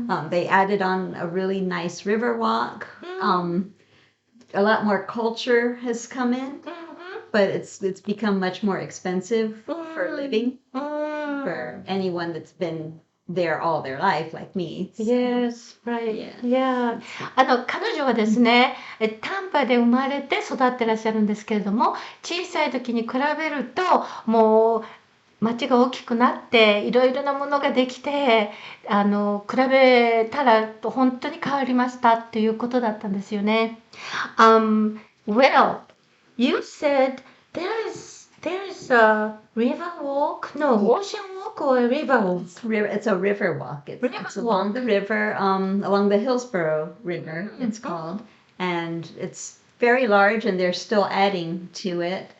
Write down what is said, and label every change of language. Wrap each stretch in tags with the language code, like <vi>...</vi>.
<en>They added on a really nice river walk. A lot more culture has come in, but it's become much more expensive for living for anyone that's been there all their life, like me. Yes, right. Yeah. Yeah.</en> <ja>彼女はですね、タンパで生まれて育ってらっしゃるんですけれども、小さい時に比べると、もう街が大きくなって、いろいろなものができて、比べたら本当に変わりましたっていうことだったんですよね。</ja> <en>Well, you said there's a river walk? No, ocean walk or a river walk? It's a river walk. It's River along the river, along the Hillsborough River, it's called. And it's very large, and they're still adding to it.</en>